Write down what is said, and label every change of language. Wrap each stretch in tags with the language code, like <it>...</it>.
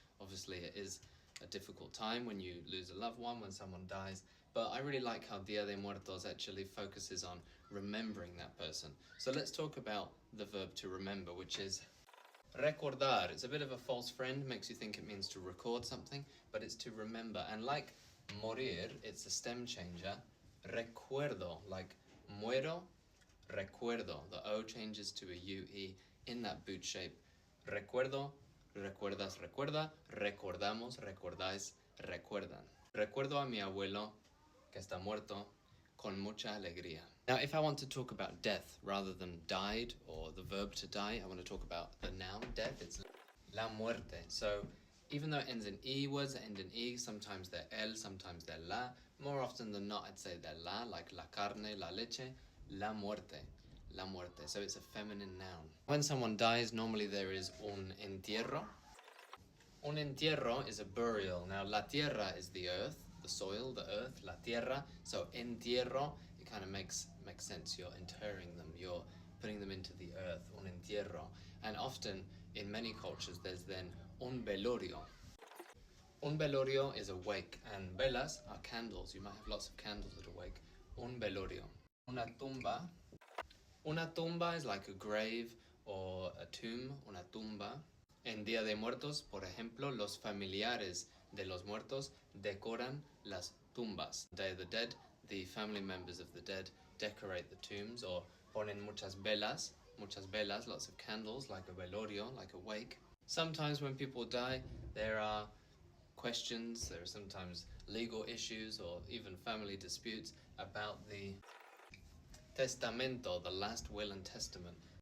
<en>Obviously, it is a difficult time when you lose a loved one, when someone dies, but I really like how Dia de Muertos actually focuses on remembering that person. So let's talk about the verb to remember, which is recordar. It's a bit of a false friend, makes you think it means to record something, but it's to remember. And like morir, it's a stem changer.</en> <es>Recuerdo, like muero, recuerdo.</es> <en>The O changes to a UE in that boot shape.</en> <es>Recuerdo, recuerdas, recuerda, recordamos, recordáis, recuerdan. Recuerdo a mi abuelo que está muerto con mucha alegría.</es> <en>Now, if I want to talk about death rather than died or the verb to die, I want to talk about the noun death. It's la muerte. So even though it ends in E, words that end in E, sometimes they're el, sometimes they're la. More often than not, I'd say they're la, like la carne, la leche, la muerte. La muerte. So it's a feminine noun. When someone dies, normally there is un entierro. Un entierro is a burial. Now, la tierra is the earth, the soil, the earth, la tierra. So entierro, it kind of makes sense. You're interring them. You're putting them into the earth, un entierro. And often, in many cultures, there's then un velorio. Un velorio is a wake, and velas are candles. You might have lots of candles at a wake.</en> <es>Un velorio. Una tumba. Una tumba</es> <en>is like a grave or a tomb,</en> <es>una tumba. En Día de Muertos, por ejemplo, los familiares de los muertos decoran las tumbas.</es> <en>Day of the Dead, the family members of the dead decorate the tombs or</en> <es>ponen muchas velas,</es> <en>lots of candles, like a velorio, like a wake. Sometimes when people die, there are questions, there are sometimes legal issues or even family disputes about the testamento, the last will and testament.</en>